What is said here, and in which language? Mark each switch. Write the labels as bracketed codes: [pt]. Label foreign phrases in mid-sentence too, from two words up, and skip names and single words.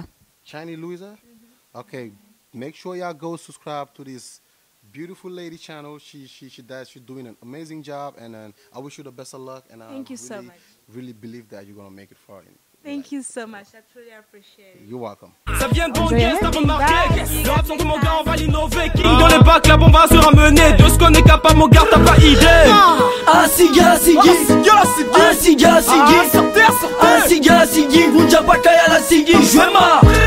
[en] Shiny Louisa? Okay, make sure y'all go subscribe to this beautiful lady channel. She's doing an amazing job, and I wish you the best of luck. And Thank you so much. Really believe that you're gonna make it far. Thank you so much. I truly appreciate it. You're welcome. [fr] Ça vient de bon guest, t'as remarqué. Le rap son comme mon gars, on va l'innover. King dans les bacs, la bombe va se ramener. De ce qu'on est capable, mon gars, t'as pas idée. Asiga, Sigi. Asiga, Sigi. Asiga, Sigi. Vunja Bakaya, la Sigi. Je